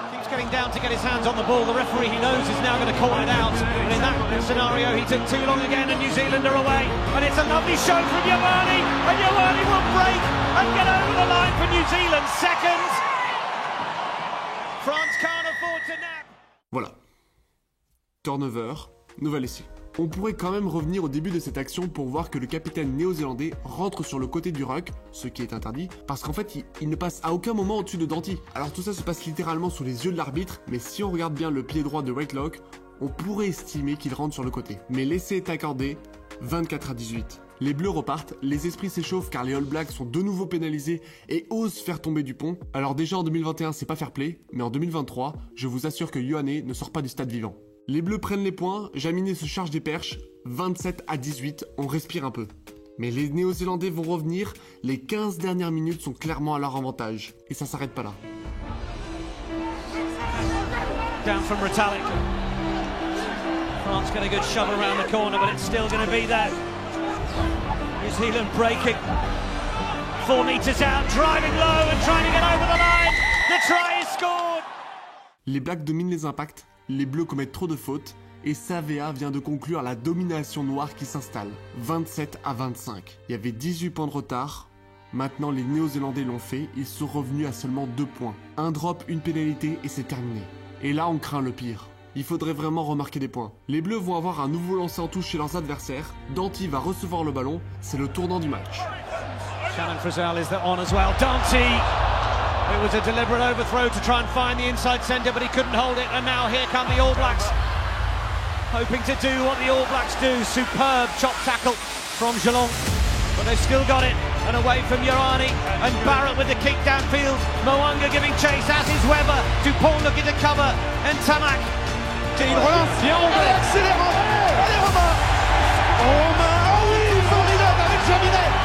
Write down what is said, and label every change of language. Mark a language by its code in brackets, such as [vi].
[en] Getting down to get his hands on the ball. The referee, he knows, is now going to call it out. But in that scenario, he took too long again, and New Zealand are away. And it's a lovely show from Ioane, and Ioane will break and get over the line for New Zealand. Second. France can't afford to nap. [fr] Voilà. Turnover, nouvel essai. On pourrait quand même revenir au début de cette action pour voir que le capitaine néo-zélandais rentre sur le côté du ruck, ce qui est interdit, parce qu'en fait il ne passe à aucun moment au-dessus de Danty. Alors tout ça se passe littéralement sous les yeux de l'arbitre, mais si on regarde bien le pied droit de Whitelock, on pourrait estimer qu'il rentre sur le côté. Mais l'essai est accordé, 24-18. Les Bleus repartent, les esprits s'échauffent car les All Blacks sont de nouveau pénalisés et osent faire tomber Dupont. Alors déjà en 2021 c'est pas fair play, mais en 2023, je vous assure que Ioane ne sort pas du stade vivant. Les Bleus prennent les points, Jaminet se charge des perches, 27-18, on respire un peu. Mais les Néo-Zélandais vont revenir, les 15 dernières minutes sont clairement à leur avantage. Et ça s'arrête pas là. [en] Down from Retallick. France got a good shove around the corner, but it's still going to be there. New Zealand breaking. 4 meters out, driving low and trying to get over the line. The try is scored. [fr] Les Blacks dominent les impacts. Les Bleus commettent trop de fautes et Savea vient de conclure la domination noire qui s'installe. 27-25. Il y avait 18 points de retard. Maintenant les Néo-Zélandais l'ont fait, ils sont revenus à seulement 2 points. Un drop, une pénalité et c'est terminé. Et là on craint le pire. Il faudrait vraiment remarquer des points. Les Bleus vont avoir un nouveau lancer en touche chez leurs adversaires. Danty va recevoir le ballon, c'est le tournant du match. [en] Shannon Frizzell is on as well. Danty! It was a deliberate overthrow to try and find the inside centre, but he couldn't hold it. And now here come the All Blacks, hoping to do what the All Blacks do. Superb chop tackle from Geelong, but they've still got it. And away from Ioane, and Barrett with the kick downfield. Mo'unga giving chase, as is Weber. Dupont looking to cover, and Ntamak. [fr] Il relance, bien Romain, accélérant. Allez Romain. Romain, oh oui, formidable avec Jaminet.